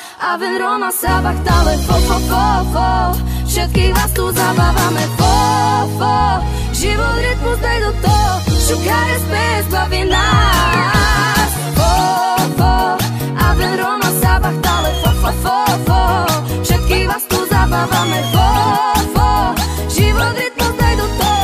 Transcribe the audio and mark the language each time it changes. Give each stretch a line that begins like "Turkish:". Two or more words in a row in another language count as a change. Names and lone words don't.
Romany: Aven, Roma, Sabach, Tale, fo, fo, fo, fo.
Slovak: Všetkých vás tu zabávame, fo, fo. Život, rytmus, daj do toho. Šukare, spes, baví nás. Fo, fo.
Romany: Aven, Roma, Sabach, Tale, fo, fo, fo, fo.
Slovak: Všetkých vás tu zabávame, fo, fo. Život, rytmus, daj do toho.